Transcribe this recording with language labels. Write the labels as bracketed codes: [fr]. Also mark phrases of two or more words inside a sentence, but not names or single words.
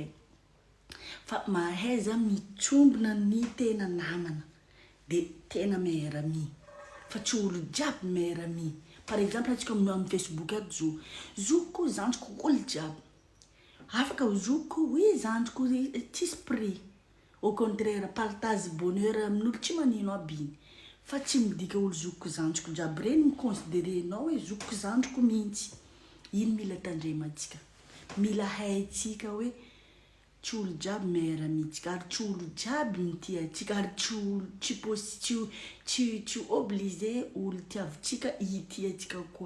[mg] Fa mahay za mitsombina ny tena namana de tena miara-mi. Fa tsy olo jiaby miara-mi. [fr] Par exemple [mg] antsika amin'ny Facebook ato zokiko zandriko olo jiaby. Afaka zokiko oui zandriko tsisy prix. [fr] Au contraire partage bonheur [mg] amin'olo tsy manino aby iny. Fa tsy midika olo zokiko zandriko jiaby reny miconsidérenao hoe zokiko zandriko mihitsy. Iny mila tandremantsika. Mila haintsika hoe tsy olo jiaby miara-mitsika, ary tsy olo jiaby mitia antsika, ary tsy obligé olo tiavintsika hitia antsika koa.